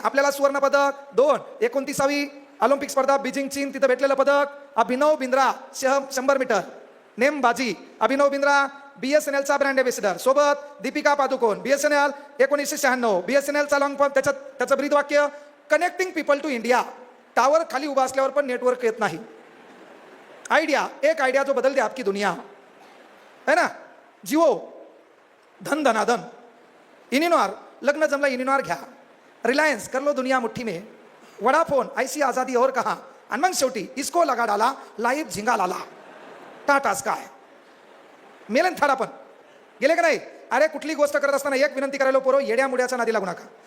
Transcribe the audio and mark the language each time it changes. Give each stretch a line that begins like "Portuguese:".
Marathi: आपल्याला सुवर्ण पदक 2. 29वी ऑलिम्पिक स्पर्धा बीजिंग चीन, तिथं भेटलेलं पदक अभिनव बिंद्रा 100 मीटर नेमबाजी. अभिनव बिंद्रा BSNLचा ब्रँड एम्बेसिडर, सोबत Deepika Padukone. BSNL 1996. BSNLचा long form, त्याचं ब्रीद वाक्य
English: Connecting people to India.
Marathi: Tower खाली उभा असल्यावर पण नेटवर्क येत नाही.
Hindi: आयडिया, एक आयडिया जो बदल दे आपकी दुनिया है ना. जिओ धन धनाधन.
Marathi: इनिनॉर लग्न जमला, इनिनॉर घ्या. रिलायन्स
Hindi: कर लो दुनिया मुठ्ठी में. वडाफोन ऐसी आजादी और कहा.
Marathi: आणि मग शेवटी
Hindi: इसको लगा डाला, लाईव्ह झिंगा लाला. टाटा स्काय.
Marathi: मेलन थाडा पण गेले का नाही? अरे कुठली गोष्ट करत असताना एक विनंती करायला पोरो, येड्या मुड्याच्या नादी लागू नका.